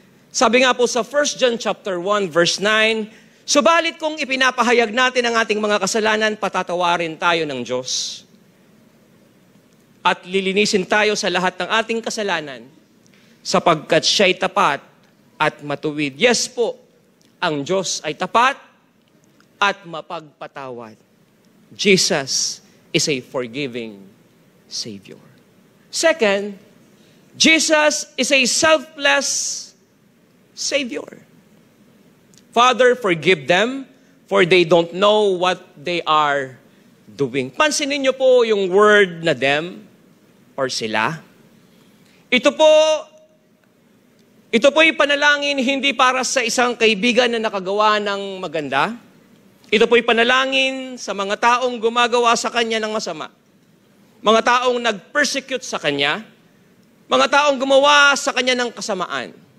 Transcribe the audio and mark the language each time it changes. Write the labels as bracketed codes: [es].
[tl] Sabi nga po sa 1 John chapter 1 verse 9, subalit kung ipinapahayag natin ang ating mga kasalanan, patatawarin tayo ng Diyos. At lilinisin tayo sa lahat ng ating kasalanan, sapagkat siya'y tapat at matuwid. Yes po, ang Diyos ay tapat at mapagpatawad. [en] Jesus is a forgiving Savior. Second, Jesus is a selfless Savior. Father, forgive them, for they don't know what they are doing. [tl] Pansinin niyo po yung word na them. or sila. Ito po'y panalangin hindi para sa isang kaibigan na nakagawa ng maganda. Ito po'y panalangin sa mga taong gumagawa sa kanya ng masama. Mga taong nag-persecute sa kanya. Mga taong gumawa sa kanya ng kasamaan.